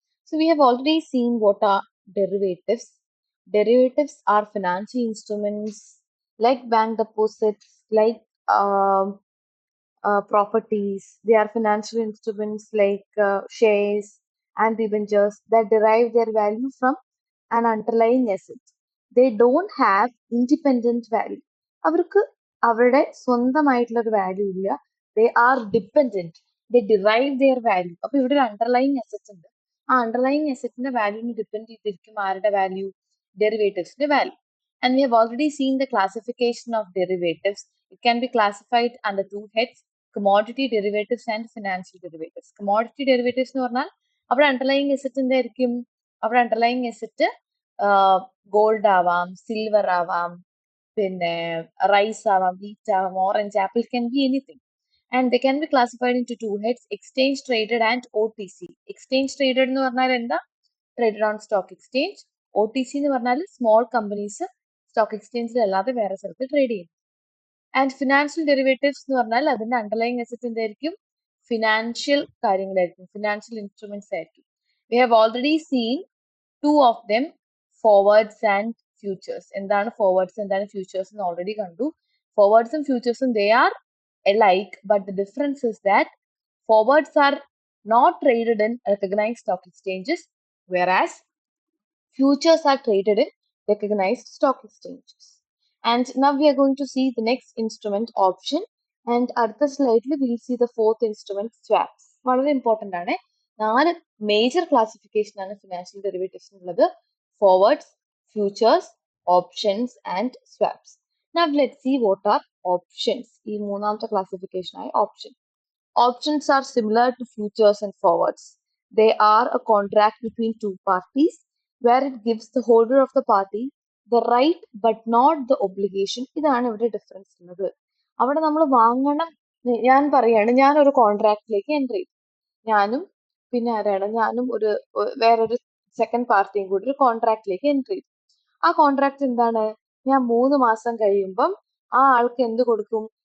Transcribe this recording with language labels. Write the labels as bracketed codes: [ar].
[en] So we have already seen what are derivatives. Derivatives are financial instruments like bank deposits, like properties. They are financial instruments like shares and debentures that derive their value from an underlying asset. They don't have independent value. [ml] അവർക്ക് അവരുടെ സ്വന്തമായിട്ടുള്ള ഒരു value ഇല്ല. [en] They are dependent. They derive their value. [ml] അപ്പൊ ഇവിടെ ഒരു underlying asset ഉണ്ട്. ആ അണ്ടർലൈങ് അസറ്റിന്റെ വാല്യൂവിന് ഡിപ്പെൻഡ് ചെയ്തിരിക്കും ആരുടെ value? ഡെറിവേറ്റീവ്സിന്റെ value. [en] And we have already seen the classification of derivatives. It can be classified under two heads: commodity derivatives and financial derivatives. [ml] Commodity derivatives എന്ന് പറഞ്ഞാൽ അവിടെ അണ്ടർലൈങ് അസറ്റ് എന്തായിരിക്കും? അവിടെ underlying asset gold ആവാം, silver ആവാം, പിന്നെ rice ആവാം, wheat ആവാം, orange apple, [en] can be anything. And they can be classified into two heads: exchange traded and OTC. [ml] Exchange traded എന്ന് പറഞ്ഞാൽ എന്താ? [en] Traded on stock exchange. [ml] OTC എന്ന് പറഞ്ഞാൽ സ്മോൾ കമ്പനീസ് സ്റ്റോക്ക് എക്സ്ചേഞ്ചിൽ അല്ലാതെ വേറെ സ്ഥലത്ത് ട്രേഡ് ചെയ്യും. ആൻഡ് ഫിനാൻഷ്യൽ ഡെറിവേറ്റീവ്സ് എന്ന് പറഞ്ഞാൽ അതിന്റെ അണ്ടർലൈങ് അസറ്റ് എന്തായിരിക്കും? ഫിനാൻഷ്യൽ കാര്യങ്ങളായിരിക്കും, ഫിനാൻഷ്യൽ ഇൻസ്ട്രുമെന്റ്സ് ആയിരിക്കും. [en] we have already seen two of them, [ml] forwards and futures. എന്താണ് ഫോർവേഡ്സ്, എന്താണ് ഫ്യൂച്ചേഴ്സ് എന്ന് ഓൾറെഡി കണ്ടു. [en] ഫോർവേഡ്സും ഫ്യൂച്ചേഴ്സും they are alike, but the difference is that forwards are not traded in recognized stock exchanges, whereas futures are traded in recognized stock exchanges. And now we are going to see the next instrument, option. And at the slide, we will see the fourth instrument, swaps. [ml] വളരെ important ആണ്. 4 major classification ആണ് financial ഡെറിവേറ്റീവ്സിന് ഉള്ളത്: forwards, futures, options and swaps. [en] Now let's see what are options. [ml] ഈ മൂന്നാമത്തെ classification ആയ option. [en] Options are similar to futures and forwards. They are a contract between two parties where it gives the holder of the party the right but not the obligation. [ml] ഇതാണ് ഇവിടെ difference ഉള്ളത്. അവിടെ നമ്മൾ വാങ്ങണം. ഞാൻ പറയാണ്, ഞാനൊരു കോൺട്രാക്റ്റിലേക്ക് എൻ്റർ ചെയ്തു. ഞാനും പിന്നെ ആരാണ്, ഞാനും ഒരു വേറൊരു സെക്കൻഡ് പാർട്ടിയും കൂടി ഒരു കോൺട്രാക്റ്റിലേക്ക് എൻ്റർ ചെയ്തു. ആ കോൺട്രാക്ട് എന്താണ്? ഞാൻ 3 മാസം കഴിയുമ്പം ആ ആൾക്ക് എന്ത് കൊടുക്കും?